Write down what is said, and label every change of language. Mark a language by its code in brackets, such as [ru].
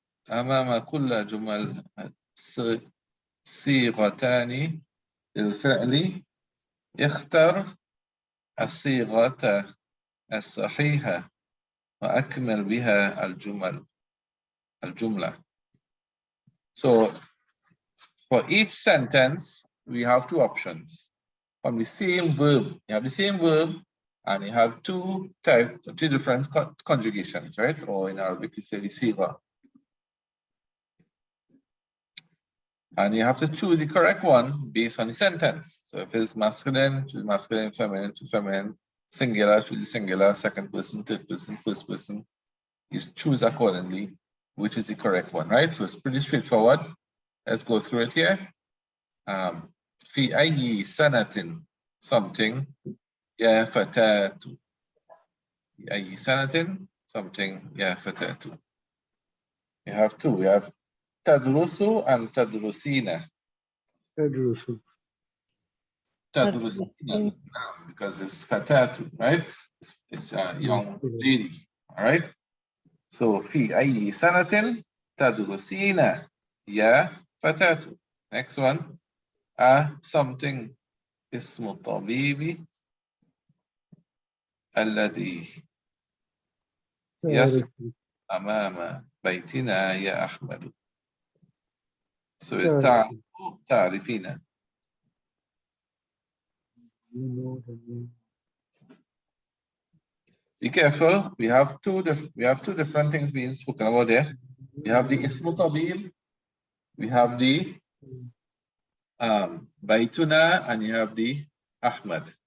[ar] أمام كل جمل صيغتان للفعل اختر الصيغة الصحيحة وأكمل بها الجملة. [en] So for each sentence, we have two options. From the same verb, you have the same verb, and you have two different conjugations, right? Or in Arabic, we say the sigha. And you have to choose the correct one based on the sentence. So if it's masculine, choose masculine, feminine, to feminine, singular, choose the singular, second person, third person, first person. You choose accordingly which is the correct one, right? So it's pretty straightforward. Let's go through it here. [ar] في أي سنة something يا فتاة. في أي سنة something يا فتاة. [en] We have two. We have تدرس and تدرسين. [ar] تدرس. [en] تدرسين, because it's فتاة, right? It's a young lady, all right? [ar] So في أي سنة تدرسين يا فتاة. [en] Next one. [ar] Something اسم الطبيب الذي يسكن أمام بيتنا يا أحمد. [en] So it's تعرفين. Be careful. We have two different things being spoken about there. We have the ismu tabib, we have the Baituna, and you have the Ahmad.